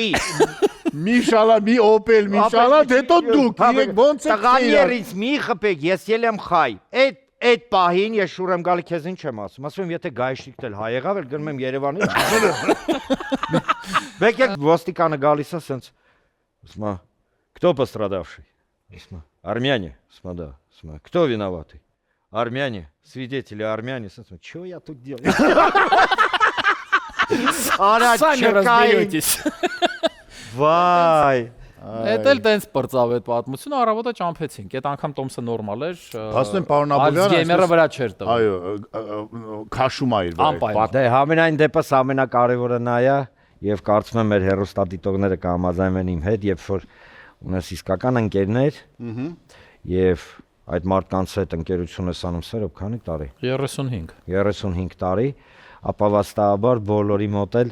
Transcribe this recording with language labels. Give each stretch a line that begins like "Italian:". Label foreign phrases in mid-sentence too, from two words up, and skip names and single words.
Armenian: Մի շալա, մի օպել, մի շալա, հետո դուք, իրեք ոնց եք։ Տղաներ ինձ մի խփեք, ես եմ խայ։ Այդ պահին ես շուր եմ գալի քեզ ինչ եմ ասում։ Ասում եմ եթե գայշնիկն էլ հայ եղավ, էլ գնում եմ Երևանի։ Մեկ էլ ոստիկանը գալիս է սենց
Russian: Сма, кто пострадавший? Сма, армяне, сма, да, сма. Кто виноватый? Армяне, свидетели армяне. Сма, что я тут делаю? Сами разберетесь.
Armenian: Վայ։ Էդ էլ տենց բրծավ այդ պատմությունը, առավոտը ճամփեցինք։ Այդ անգամ Տոմսը նորմալ էր։ Հասնեմ պարոն Աբովյան, գեյմերը վրա չէր տվել։ Այո, քաշում է իր վրա։ Դե համենայն դեպս ամենակարևորը նա է, եւ կարծում եմ մեր հերոստատիտողները կհամաձայնեն իմ հետ, երբ որ ունես իսկական ընկերներ եւ այդ մարդկանց հետ ընկերություն ես անում սերով քանի տարի 35 տարի ապավաստաբար բոլորի մոտ էլ